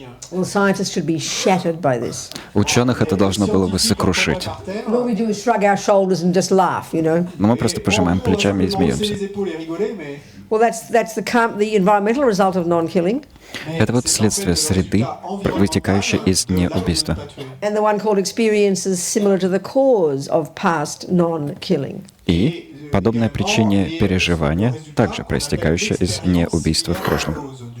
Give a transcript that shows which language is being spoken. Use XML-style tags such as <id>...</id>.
<en>Well, scientists should be shattered by this.</en> <ru>Ученых это должно было бы сокрушить.</ru> <en>All we do is shrug our shoulders and just laugh, you know.</en> <ru>Но мы просто пожимаем плечами и смеемся.</ru> <en>Well, that's the environmental result of non-killing.</en> <ru>Это вот следствие среды, вытекающее из неубийства.</ru> <en>And the one called experiences similar to the cause of past non-killing.</en> <ru>И подобное причине переживания, также проистекающее из неубийства в прошлом.</ru>